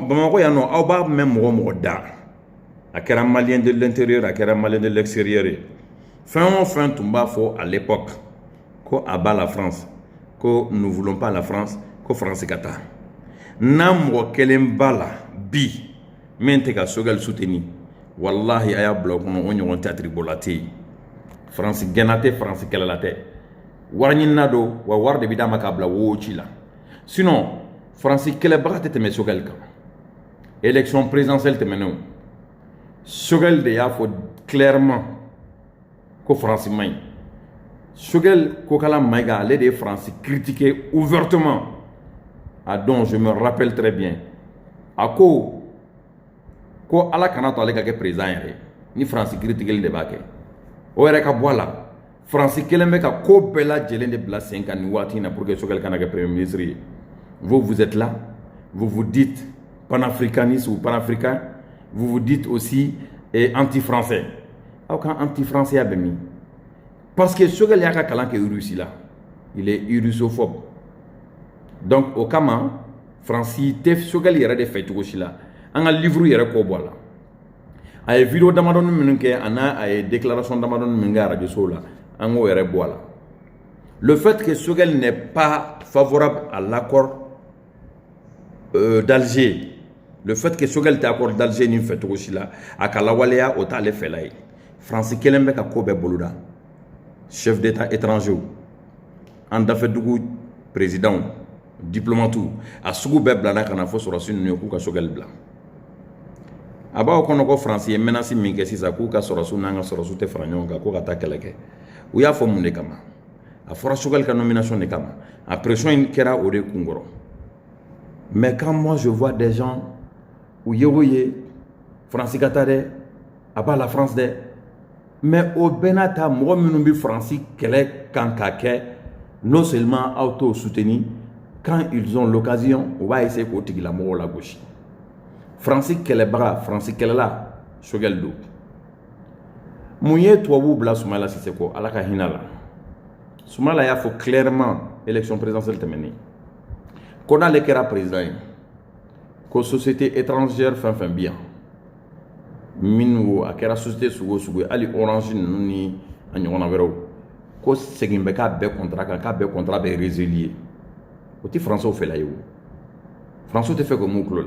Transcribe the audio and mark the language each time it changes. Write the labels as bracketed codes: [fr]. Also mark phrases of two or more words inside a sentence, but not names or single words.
[bm] Bamakɔ yan nɔ aw b'a mɛn mɔgɔ da a kɛra [fr] malien de l'intérieur [bm] a kɛra [fr] malien de l'extérieur [bm] fɛn o fɛn tun b'a fɔ à l'époque ko a b'a la France ko [fr] nous voulons pas la France [bm] ko France ka taa n'a mɔgɔ kelen b'a la bi min tɛ ka Choguel soutenir wallahi a y'a bila o kɔnɔ o ɲɔgɔn théâtre bɔla tɛ yen France gɛnna tɛ France kɛlɛla tɛ wari ɲinina don wa wari de bɛ d'a ma k'a bila wo ci la sinon France kɛlɛbaga tɛ tɛmɛ Choguel kan [fr] élection présidentielle [bm] tɛmɛnenw Choguel de y'a [fr] fait clairement que [bm] France maï. [fr] Choguel Kokala Maïga, allait de France critiquer ouvertement. Ah donc je me rappelle très bien. À quoi [bm] ko ala kana to ale ka kɛ président yɛrɛ ni France critique de b'a kɛ o yɛrɛ ka bɔ a la France kelen bɛ ka ko bɛɛ lajɛlen de bila sen kan nin waati in na [fr] pour que [bm] Sogɛl kana kɛ [fr] premier ministre [bm] ye. [fr] Vous êtes là, vous vous dites panafricaniste ou panafricain, vous vous dites aussi anti-français. [bm] Aw kan anti-français ya bɛ min? Parce que Sogɛl y'a ka kalan kɛ Russie la, [fr] il est russophobe. [bm] Donc o kama France tɛ Sogɛl yɛrɛ de fɛ cogo si la. An ka livre yɛrɛ ko bɔ a la. A ye vidéo damadɔni minnu kɛ a ye déclaration damadɔni minnu kɛ radio so la, an k'o yɛrɛ bɔ a la. [fr] Le fait que Sogɛl n'est pas favorable à l'accord d'Alger, le fait que [bm] Sogɛl tɛ accord d'Alger ni fɛ cogo si la, a ka lawaleya o t'ale fɛla ye. France kelen bɛ ka ko bɛɛ boloda. [fr] Chef d'état étranger, [bm] an dafɛdugu président, diplomate, a sugu bɛɛ bilala ka na fɔ sɔrɔsi ninnu ye k'u ka Sogɛl bila. A b'aw kɔnɔ ko France ye menace min kɛ sisan k'u ka sɔrɔsiw n'an ka sɔrɔsiw tɛ fara ɲɔgɔn kan ko ka taa kɛlɛ kɛ. U y'a fɔ mun de kama? A fɔra Sogɛl ka nomination de kama. A pression in kɛra o de kun kɔrɔ. [fr] Mais quand moi je vois des gens [bm] où ye France ka taa dɛ, a b'a la France dɛ, [fr] mais au [bm] bɛɛ n'a ta mɔgɔ minnu bɛ France kɛlɛ kan ka kɛ [fr] non seulement [bm] aw t'o soutenir, [fr] quand ils ont l'occasion [bm] o b'a essayer k'o tigilamɔgɔw lagosi. France kɛlɛbaga, France kɛlɛla Sogɛl don. Mun ye tubabuw bila Soumaïla Cissé kɔ Ala ka hinɛ la. Soumaïla y'a fɔ clairement [fr] élection présidentielle [bm] tɛmɛnen ko n'ale kɛra président ye ko [fr] société étrangère [bm] fɛn fɛn bi yan minnu a kɛra société sugu o sugu ye hali Orange ninnu ni a ɲɔgɔnna wɛrɛw ko segin bɛ k'a bɛɛ contrat kan k'a bɛɛ contrat bɛ résilier o tɛ Français fɛla ye o Français tɛ fɛ ko mun tulo la.